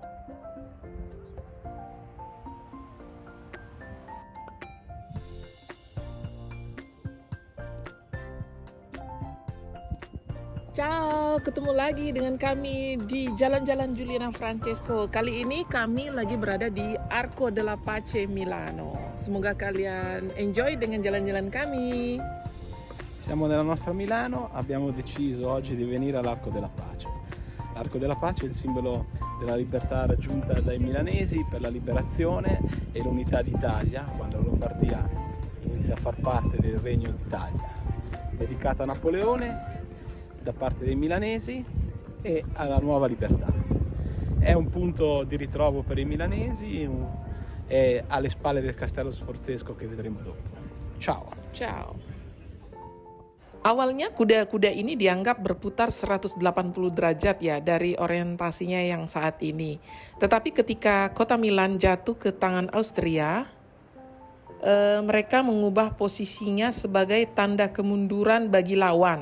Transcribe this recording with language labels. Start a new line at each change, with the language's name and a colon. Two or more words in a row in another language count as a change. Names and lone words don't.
Indonesian: Ciao, ketemu lagi dengan kami di Jalan-Jalan Juliana Francesco. Kali ini kami lagi berada di Arco della Pace Milano. Semoga kalian enjoy dengan jalan-jalan kami.
Italian: Siamo nella nostra Milano, abbiamo deciso oggi di venire all'Arco della Pace. L'Arco della Pace è il simbolo della libertà raggiunta dai milanesi per la liberazione e l'unità d'Italia, quando la Lombardia inizia a far parte del Regno d'Italia. Dedicata a Napoleone da parte dei milanesi e alla nuova libertà. È un punto di ritrovo per i milanesi e alle spalle del Castello Sforzesco che vedremo dopo. Ciao! Ciao.
Indonesian: Awalnya kuda-kuda ini dianggap berputar 180 derajat ya dari orientasinya yang saat ini. Tetapi ketika kota Milan jatuh ke tangan Austria, mereka mengubah posisinya sebagai tanda kemunduran bagi lawan.